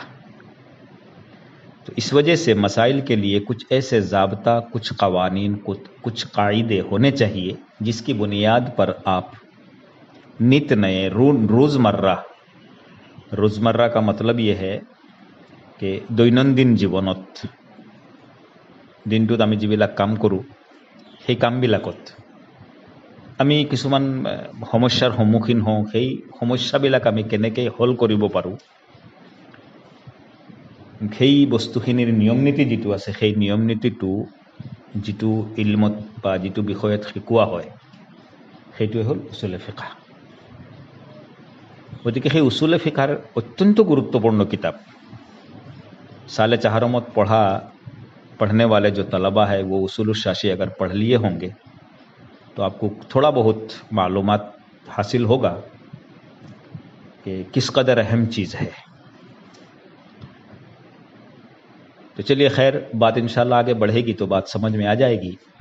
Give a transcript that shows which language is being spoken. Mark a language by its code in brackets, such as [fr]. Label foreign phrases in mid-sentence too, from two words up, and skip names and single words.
[ur] تو اس وجہ سے مسائل کے لیے کچھ ایسے ضابطہ، کچھ قوانین، کچھ قاعدے ہونے چاہیے جس کی بنیاد پر آپ نت نئے روزمرہ کا مطلب یہ ہے کہ [as] দৈনন্দিন জীৱনত দিনটোত আমি যিবিলাক কাম কৰোঁ সেই কামবিলাকত আমি কিছুমান সমস্যাৰ সন্মুখীন হওঁ, সেই সমস্যাবিলাক আমি কেনেকৈ হল কৰিব পাৰোঁ, সেই বস্তুখিনিৰ নিয়ম নীতি যিটো আছে, সেই নিয়ম নীতিটো যিটো ইলমত বা যিটো বিষয়ত শিকোৱা হয় সেইটোৱে হ'ল উছুলে ফিকহ। গতিকে সেই উছুলে ফিকহৰ অত্যন্ত গুৰুত্বপূৰ্ণ কিতাপ। [ur] سال چہارم پڑھنے والے جو طلبہ ہے وہ اصول شاشی اگر پڑھ لیے ہوں گے تو آپ کو تھوڑا بہت معلومات حاصل ہوگا کہ کس قدر اہم چیز ہے. تو چلیے خیر، بات انشاءاللہ آگے بڑھے گی تو بات سمجھ میں آ جائے گی.